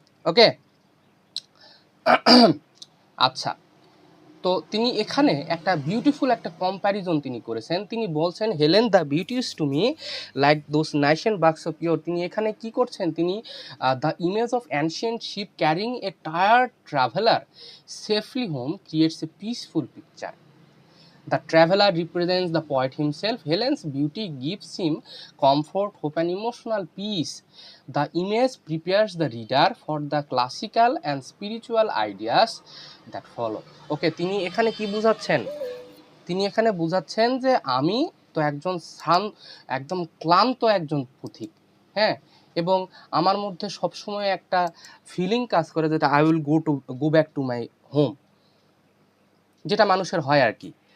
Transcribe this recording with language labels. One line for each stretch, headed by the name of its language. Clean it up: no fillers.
Bangla: ওকে, আচ্ছা, তো তিনি এখানে একটা বিউটিফুল একটা কম্প্যারিজন তিনি করেছেন। তিনি বলছেন
English: Helen thy beauty is to me like those Nicean barks of yore.
Bangla: তিনি এখানে কি করছেন,
English: তিনি the image of ancient ship carrying a tired traveller safely home creates a peaceful picture. The traveler represents the poet himself. Helen's beauty gives him comfort, hope, and emotional peace. The image prepares the reader for the classical and spiritual ideas that follow.
Bangla: ওকে, তিনি এখানে কি বুঝাচ্ছেন? তিনি এখানে বুঝাচ্ছেন যে আমি তো একজন একদম ক্লান্ত একজন পথিক, হ্যাঁ, এবং আমার মধ্যে সবসময় একটা ফিলিং কাজ করে যেটা
English: I will go back to my home,
Bangla: যেটা মানুষের হয় আর কি।